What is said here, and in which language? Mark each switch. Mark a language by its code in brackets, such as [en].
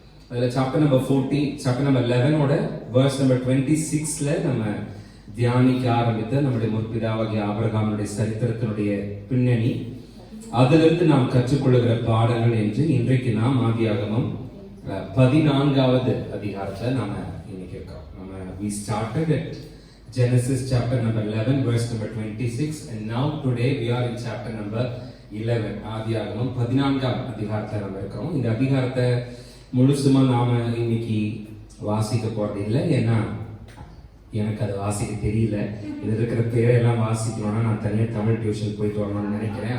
[ta] அதுல chapter number 40, chapter number 11ஓட verse number 26ல நம்ம தியானிக்க ஆரம்பித்த நம்முடைய முற்பிதாவாகிய ஆபிரகாமுடைய சரித்திரத்தினுடைய பின்னணி, அதிலிருந்து நாம் கற்றுக்கொள்ளுகிற பாடங்கள் என்று இன்றைக்கு நாம் ஆதியாகமம் 14வது அதிகாரத்தை நாம இன்னைக்கு இருக்கோம். நம்ம [en] we started at Genesis chapter number 11 verse number 26 and now today we are in chapter number 11. [ta] ஆதியாகமம் 14ஆம் அதிகாரத்துல நம்ம இருக்கிறோம். இந்த அதிகாரத்தை முழுசுமா நாம இன்னைக்கு வாசிக்க போறது இல்லை, ஏன்னா எனக்கு அது வாசிக்க தெரியல. இது இருக்கிற பேரெல்லாம் வாசிக்கணும்னா நான் தனியாக தமிழ் டியூஷன் போயிட்டு வரணும்னு நினைக்கிறேன்.